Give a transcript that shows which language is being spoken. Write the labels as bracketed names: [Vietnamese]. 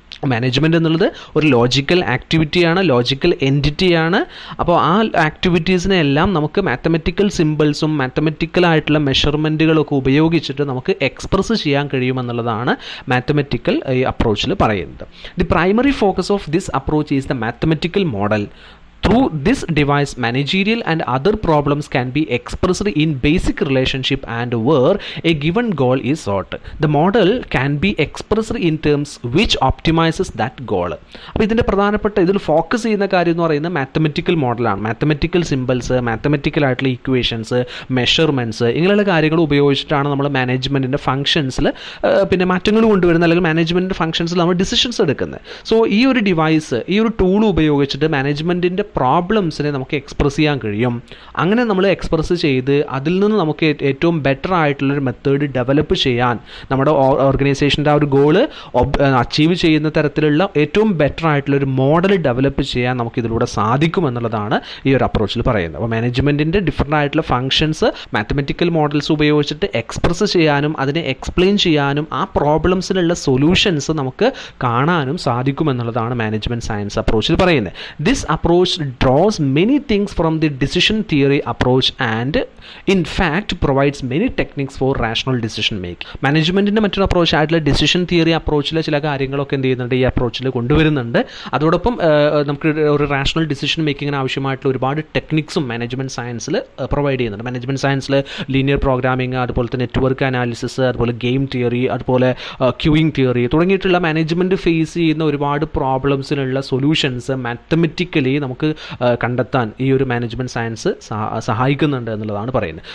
[Malayalam] Management എന്നുള്ളത് ഒരു logical ആക്ടിവിറ്റിയാണ്, logical എൻറ്റിറ്റിയാണ്. അപ്പോൾ ആ ആക്ടിവിറ്റീസിനെ എല്ലാം നമുക്ക് മാത്തമെറ്റിക്കൽ സിമ്പിൾസും മാത്തമെറ്റിക്കലായിട്ടുള്ള മെഷർമെൻറ്റുകളൊക്കെ ഉപയോഗിച്ചിട്ട് നമുക്ക് എക്സ്പ്രസ് ചെയ്യാൻ കഴിയുമെന്നുള്ളതാണ് മാത്തമെറ്റിക്കൽ ഈ അപ്രോച്ചിൽ പറയുന്നത്. [English] The primary focus of this approach is the mathematical model. Through this device, managerial and other problems can be expressed in basic relationship and where a given goal is sought. The model can be expressed in terms which optimizes that goal. [Malayalam] അപ്പോൾ ഇതിൻ്റെ പ്രധാനപ്പെട്ട ഇതിൽ focus ചെയ്യുന്ന കാര്യം എന്ന് പറയുന്നത് mathematical മോഡലാണ്. Mathematical symbols, mathematical ആയിട്ടുള്ള ഇക്വേഷൻസ്, മെഷർമെൻറ്റ്സ്, ഇങ്ങനെയുള്ള കാര്യങ്ങൾ ഉപയോഗിച്ചിട്ടാണ് നമ്മൾ മാനേജ്മെൻറ്റിൻ്റെ ഫംഗ്ഷൻസിൽ പിന്നെ മാറ്റങ്ങൾ കൊണ്ടുവരുന്നത്, അല്ലെങ്കിൽ മാനേജ്മെൻറ്റിൻ്റെ ഫംഗ്ഷൻസിൽ നമ്മൾ ഡിസിഷൻസ് എടുക്കുന്നത്. സോ ഈ ഒരു ഡിവൈസ്, ഈ ഒരു ടൂൾ ഉപയോഗിച്ചിട്ട് മാനേജ്മെൻറ്റിൻ്റെ പ്രോബ്ലംസിനെ നമുക്ക് എക്സ്പ്രസ് ചെയ്യാൻ കഴിയും. അങ്ങനെ നമ്മൾ എക്സ്പ്രസ് ചെയ്ത് അതിൽ നിന്ന് നമുക്ക് ഏറ്റവും ബെറ്റർ ആയിട്ടുള്ളൊരു മെത്തേഡ് ഡെവലപ്പ് ചെയ്യാൻ, നമ്മുടെ ഓർഗനൈസേഷൻ്റെ ആ ഒരു ഗോള് അച്ചീവ് ചെയ്യുന്ന തരത്തിലുള്ള ഏറ്റവും ബെറ്റർ ആയിട്ടുള്ളൊരു മോഡൽ ഡെവലപ്പ് ചെയ്യാൻ നമുക്ക് ഇതിലൂടെ സാധിക്കുമെന്നുള്ളതാണ് ഈ ഒരു അപ്രോച്ചിൽ പറയുന്നത്. അപ്പോൾ മാനേജ്മെൻറ്റിൻ്റെ ഡിഫറൻ്റ് ആയിട്ടുള്ള ഫംഗ്ഷൻസ് മാത്തമെറ്റിക്കൽ മോഡൽസ് ഉപയോഗിച്ചിട്ട് എക്സ്പ്രസ് ചെയ്യാനും അതിനെ എക്സ്പ്ലെയിൻ ചെയ്യാനും ആ പ്രോബ്ലംസിനുള്ള സൊല്യൂഷൻസ് നമുക്ക് കാണാനും സാധിക്കുമെന്നുള്ളതാണ് മാനേജ്മെൻറ്റ് സയൻസ് അപ്രോച്ചിൽ പറയുന്നത്. [English] This approach draws many things from the decision theory approach and in fact provides many techniques for rational decision making. [Malayalam] മാനേജ്മെൻറ്റിൻ്റെ മറ്റൊരു അപ്രോച്ച് ആയിട്ടുള്ള ഡിസിഷൻ തിയറി അപ്രോച്ചിലെ ചില കാര്യങ്ങളൊക്കെ എന്ത് ചെയ്യുന്നുണ്ട്, ഈ അപ്രോച്ചിൽ കൊണ്ടുവരുന്നുണ്ട്. അതോടൊപ്പം നമുക്ക് ഒരു റാഷണൽ ഡിസിഷൻ മേക്കിങ്ങിന് ആവശ്യമായിട്ടുള്ള ഒരുപാട് ടെക്നിക്സും മാനേജ്മെൻറ്റ് സയൻസിൽ പ്രൊവൈഡ് ചെയ്യുന്നുണ്ട്. മാനേജ്മെൻറ്റ് സയൻസിൽ ലീനിയർ പ്രോഗ്രാമിംഗ്, അതുപോലെ തന്നെ നെറ്റ്വർക്ക് അനാലിസിസ്, അതുപോലെ ഗെയിം തിയറി, അതുപോലെ ക്യൂയിങ് തിയറി തുടങ്ങിയിട്ടുള്ള മാനേജ്മെൻറ്റ് ഫേസ് ചെയ്യുന്ന ഒരുപാട് പ്രോബ്ലംസിനുള്ള സൊല്യൂഷൻസ് മാത്തമെറ്റിക്കലി നമുക്ക് കണ്ടെത്താൻ ഈ ഒരു മാനേജ്മെൻറ്റ് സയൻസ് സഹായിക്കുന്നുണ്ട് എന്നുള്ളതാണ് പറയുന്നത്.